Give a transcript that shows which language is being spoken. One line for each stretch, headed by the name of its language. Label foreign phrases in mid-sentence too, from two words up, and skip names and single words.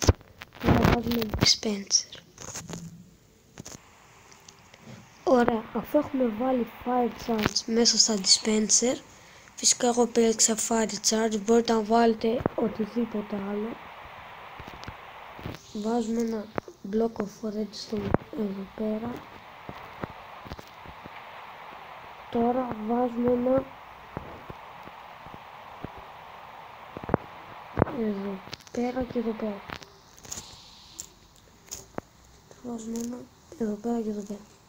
Greek: Τώρα βάζουμε dispenser. Ωραία, αφού έχουμε βάλει
English: fire charge
Greek: μέσα στα dispenser, φυσικά εγώ επέλεξα
English: fire charge,
Greek: μπορείτε να βάλετε οτιδήποτε άλλο. Βάζουμε ένα
English: block of redstone
Greek: εδώ πέρα. Τώρα βάζουμε ένα εδώ πέρα και εδώ πέρα. Βάζουμε ένα εδώ πέρα και εδώ πέρα.